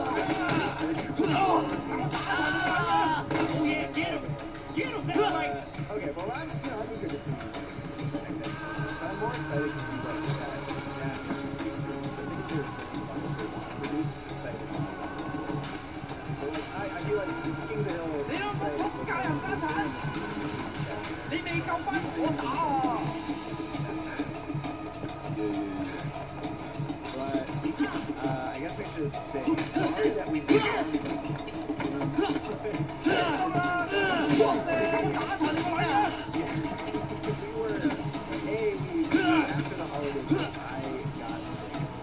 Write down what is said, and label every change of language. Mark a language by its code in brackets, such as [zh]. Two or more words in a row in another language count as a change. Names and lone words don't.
[en] Get him, that's right. okay, well, I'm eager to see. I'm more excited to see what that. I think it's your second one. Produce excited. So I feel like King of the Hill. [yue] 你兩個仆街冚家鏟，你未夠班我打啊！ [en] But I guess we should say sorry that we did. After the holidays, I got sick.